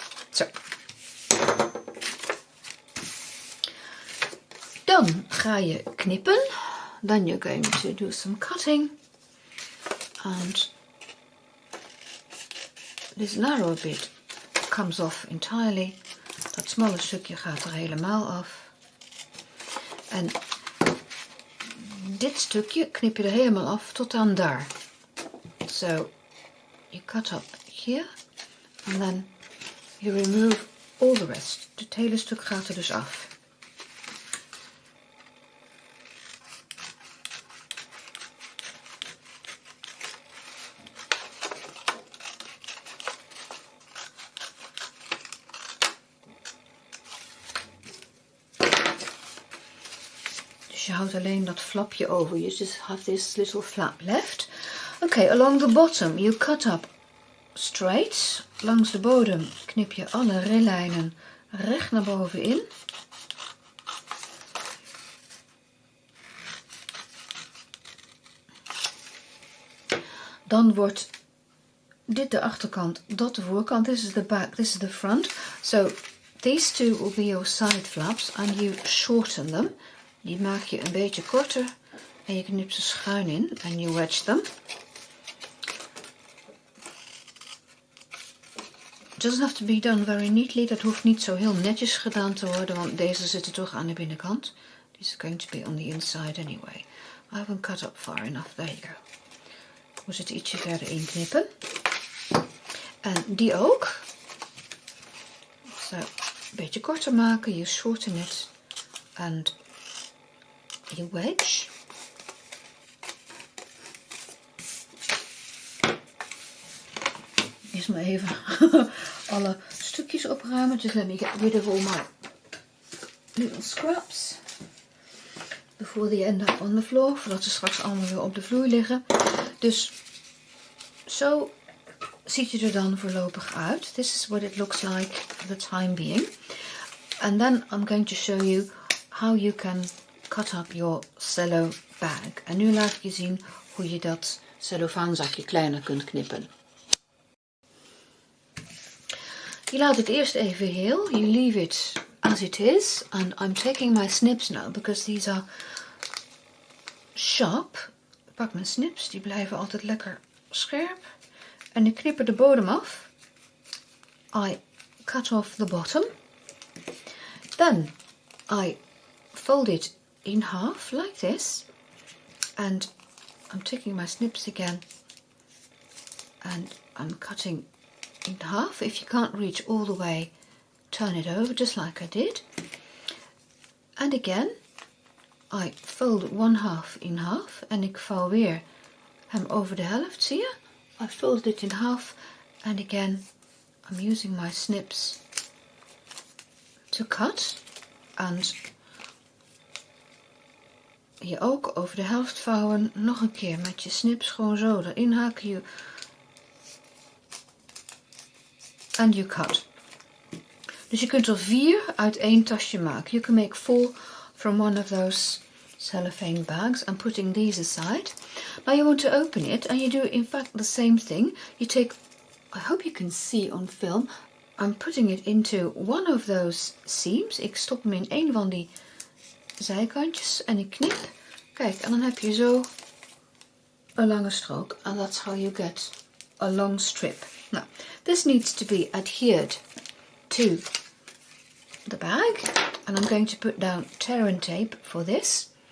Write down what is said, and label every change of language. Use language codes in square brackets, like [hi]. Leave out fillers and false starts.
[nl] So, dan ga je knippen. [en] Then you're going to do some cutting, and this narrow bit comes off entirely. [nl] Dat smalle stukje gaat er helemaal af. En dit stukje knip je er helemaal af tot aan daar. [en] So you cut up here and then you remove all the rest. [nl] Het hele stuk gaat er dus af. Je houdt alleen dat flapje over. [en] You just have this little flap left. Okay, along the bottom you cut up straight. [nl] Langs de bodem knip je alle rillijnen recht naar boven in. Dan wordt dit de achterkant, dat de voorkant. [en] This is the back, this is the front. So these two will be your side flaps and you shorten them. [nl] Die maak je een beetje korter en je knipt ze schuin in en [en] you wedge them. It doesn't have to be done very neatly. [nl] Dat hoeft niet zo heel netjes gedaan te worden, want deze zitten toch aan de binnenkant. [en] These are going to be on the inside anyway. I haven't cut up far enough. There you go. [nl] Ik moet het ietsje verder inknippen. En die ook. [en] So, [nl] een beetje korter maken. [en] You shorten it and you wedge. [nl] Eerst maar even alle stukjes opruimen. [en] Just let me get rid of all my little scraps before they end up on the floor. [nl] Voordat ze straks allemaal weer op de vloer liggen. Dus zo ziet je er dan voorlopig uit. [en] This is what it looks like for the time being. And then I'm going to show you how you can cut up your cello bag. [nl] En nu laat ik je zien hoe je dat cellofaanzakje kleiner kunt knippen. Je laat het eerst even heel. [en] You leave it as it is, and I'm taking my snips now because these are sharp. [nl] Ik pak mijn snips, die blijven altijd lekker scherp. En ik knip er de bodem af. [en] I cut off the bottom. Then I fold it in half like this. And I'm taking my snips again. And I'm cutting in half. If you can't reach all the way, turn it over just like I did. And again, I fold one half in half. [nl] En ik vouw weer hem over de helft, zie je? [en] I folded it in half. And again, I'm using my snips to cut. [nl] And hier ook over de helft vouwen. Nog een keer met je snips gewoon zo erin haken. [en] And you cut. [nl] Dus je kunt er 4 uit één tasje maken. [en] You can make 4 from one of those cellophane bags. I'm putting these aside. Now you want to open it and you do in fact the same thing. You take, I hope you can see on film, I'm putting it into one of those seams. [nl] Ik stop hem in een van die zijkantjes en ik knip. Kijk, en dan heb je zo een lange strook. [en] And that's how you get a long strip. Now, this needs to be adhered to the bag. And I'm going to put down tear tape for this.